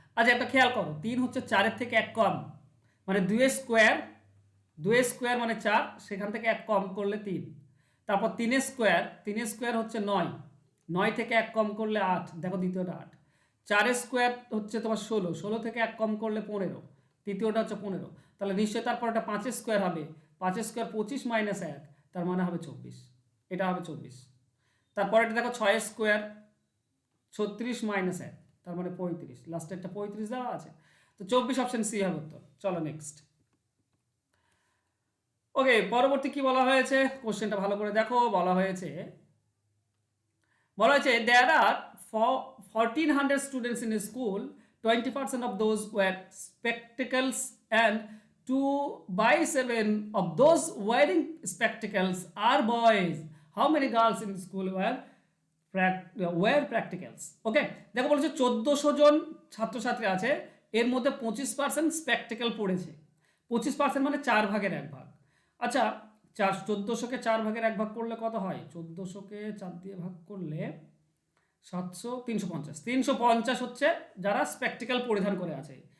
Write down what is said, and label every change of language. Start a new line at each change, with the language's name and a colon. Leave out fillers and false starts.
Bangla: আচ্ছা একটা খেয়াল করো, 3 হচ্ছে 4-এর থেকে 1 কম, মানে 2 স্কোয়ার, 2 স্কোয়ার মানে 4, সেখান থেকে 1 কম করলে 3, তারপর 3 স্কোয়ার, 3 স্কোয়ার হচ্ছে 9, 9 থেকে 1 কম করলে 8, দেখো দ্বিতীয়টা 8, 4 স্কোয়ার হচ্ছে তোমার 16, 16 থেকে 1 কম করলে 15, তৃতীয়টা হচ্ছে 15, তাহলে নিশ্চয়ই তারপর একটা 5 স্কোয়ার হবে, 5 স্কোয়ার 25 মাইনাস 1, তার মানে হবে 24, এটা হবে 24। তারপর এটা দেখো 6 স্কোয়ার 36 মাইনাস 1, তার মানে 35, লাস্টে একটা 35 দেওয়া আছে, তো 24 অপশন সি হবে উত্তর। চলো নেক্সট। ওকে, পরবর্তী কি বলা হয়েছে, কোশ্চেনটা ভালো করে দেখো। বলা হয়েছে
English: There are 1400 students in school, 20% of those wear spectacles and 2/7 of those wearing spectacles are boys. How many girls in school wear practicals?
Bangla: ওকে, দেখো বলছে 1400 জন ছাত্রছাত্রী আছে, এর মধ্যে 25% স্পেকটেকল পড়েছে। 25% মানে 4 ভাগের 1 ভাগ। আচ্ছা 1400-কে 4 ভাগের 1 ভাগ করলে কত হয়? 1400-কে 4 দিয়ে ভাগ করলে 700, 350, 350 হচ্ছে যারা স্পেকটেকল পরিধান করে আছে।